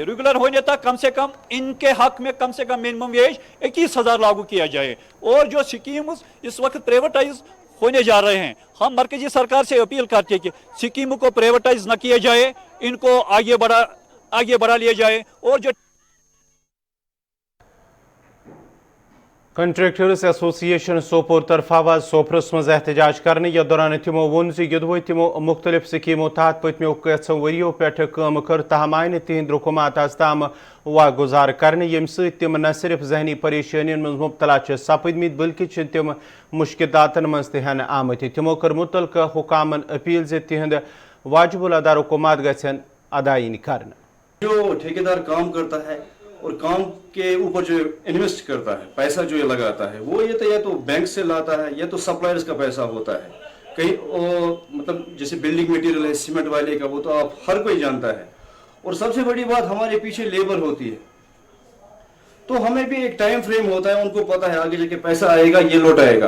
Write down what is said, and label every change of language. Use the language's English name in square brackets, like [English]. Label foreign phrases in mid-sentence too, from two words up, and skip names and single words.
[Hindi] रेगुलर होने तक कम से कम इनके हक में कम से कम [English] minimum wage [Hindi] 21,000 लागू किया जाए और जो स्कीम्स इस वक्त प्राइवेटाइज होने जा रहे हैं, हम मरकजी सरकार से अपील करते हैं कि स्कीम को प्राइवेटाइज न किया जाए, इनको आगे बढ़ा लिया जाए और जो [Kashmiri] कंट्रेक्टर्स एसोसिएशन सोपोर तरफा सोपरस मज एहतजाज करने यथ दौरान तमो वोन युदवो तमो मुख्तलिफ स्कीमों तहत पत्मो कैथों वरियों पे काम कर तहम आय न तिहंद रुकूमत आज ताम वाह गुजार करने यम सम न सिर्फ जहनी परेशानियों मज मुबतला सपदमत बल्कि तम मुश्किलातन मज तहन आमत। तमो कर मुतलका हुकामन अपील जे तिहंद वाजिबुल अदा रुकूमत गन अदायन कर। [Hindi] जो ठेकेदार काम करता है और काम के ऊपर जो इन्वेस्ट करता है, पैसा जो ये लगाता है, वो ये तो या तो बैंक से लाता है या तो सप्लायर्स का पैसा होता है कहीं, मतलब जैसे [English] building material [Hindi] है सीमेंट वाले का, वो तो आप हर कोई जानता है। और सबसे बड़ी बात हमारे पीछे लेबर होती है, तो हमें भी एक [English] time frame [Hindi] होता है, उनको पता है आगे जाके पैसा आएगा, ये लौट आएगा।